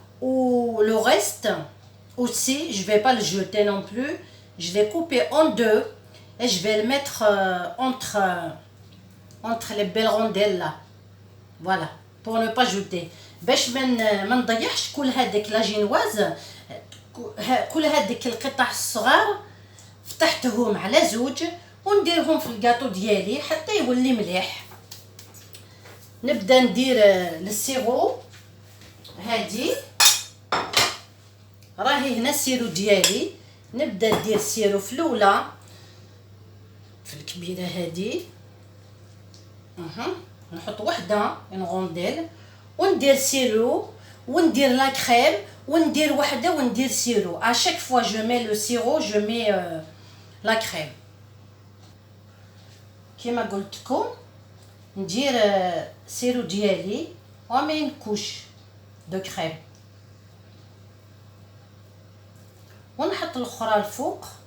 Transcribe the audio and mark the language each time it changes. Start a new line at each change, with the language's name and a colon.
French: ou le reste aussi je vais pas le jeter non plus, je l'ai coupé en deux et je vais le mettre entre les belles rondelles là. Voilà, pour ne pas jeter.
Arabic: باش ما نضيعش كل هذيك لا جينواز, كل هذيك القطع الصغار فتحتهم على زوج ونديرهم في الكاطو ديالي حتى يولي مليح. نبدا ندير للسيرو. هادي راهي هنا السيرو ديالي. نبدا ندير السيرو في الاولى في الكبيره هادي. نحط وحده اون غونديل وندير سيرو وندير لا كريم وندير وحده وندير سيرو.
French: à chaque fois je mets le sirop, je mets la crème.
Arabic: كما قلت لكم ندير سيرو ديالي ومي
French: une couche de crème
Arabic: ونحط الاخرى الفوق.